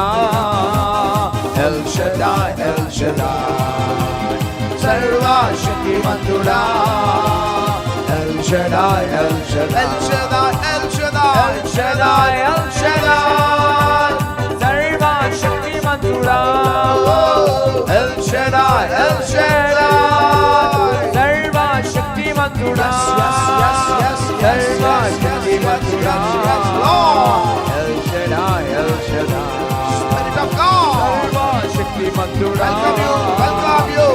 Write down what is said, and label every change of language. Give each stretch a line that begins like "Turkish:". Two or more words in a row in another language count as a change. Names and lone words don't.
Telugu: ఎల్ షదాయ్ ఎల్ షదాయ్ సర్వశక్తిమంతుడా. ఎల్ షదాయ్ ఎల్ షదాయ్ El Shaddai, El Shaddai, ఎల్ షదాయ్ ఎల్ షదాయ్ Shaddai, El Shaddai. సర్వశక్తిమంతుడా, సర్వశక్తిమంతుడా, El Shaddai, El Shaddai.
English: Spirit of God.
Telugu: సర్వశక్తిమంతుడా,
English: Welcome you.